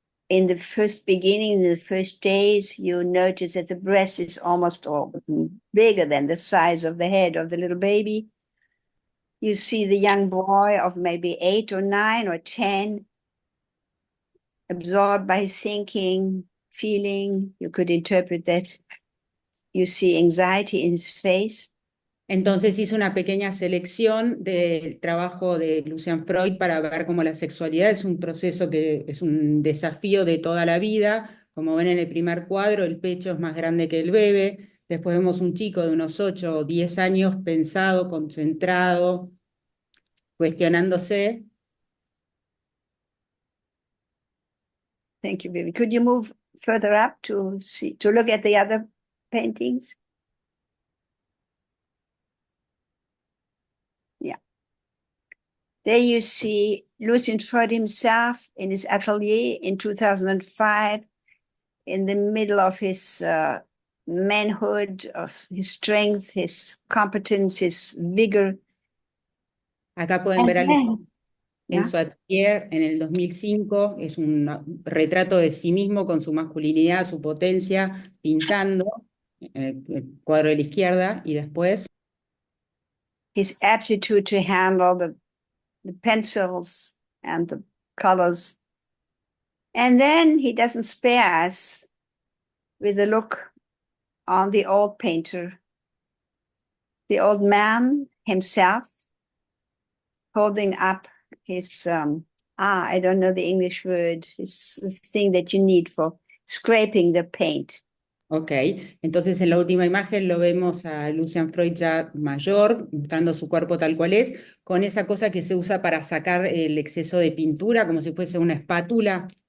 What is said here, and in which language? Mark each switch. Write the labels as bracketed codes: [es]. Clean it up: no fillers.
[en] In the first beginning, in the first days, you notice that the breast is almost all bigger than the size of the head of the little baby. You see the young boy of maybe 8 or 9 or 10, absorbed by his thinking, feeling. You could interpret that. You see anxiety in his face. [es] Entonces hice una pequeña selección del trabajo de Lucian Freud para ver cómo la sexualidad es un proceso que es un desafío de toda la vida. Como ven en el primer cuadro, el pecho es más grande que el bebé. Después vemos un chico de unos 8 o 10 años pensado, concentrado, cuestionándose. [en] Thank you, Vivian. Could you move further up to look at the other paintings? Yeah. There you see Lucian Freud himself in his atelier in 2005, in the middle of his manhood, of his strength, his competence, his vigor. [es] Acá pueden ver en su atelier en el 2005, es un retrato de sí mismo con su masculinidad, su potencia, pintando, el cuadro de la izquierda, y después [en] his aptitude to handle the pencils and the colors. And then he doesn't spare us with a look on the old painter, the old man himself, holding up his, I don't know the English word, it's the thing that you need for scraping the paint. [es] Ok, entonces en la última imagen lo vemos a Lucian Freud ya mayor, mostrando su cuerpo tal cual es, con esa cosa que se usa para sacar el exceso de pintura, como si fuese una espátula.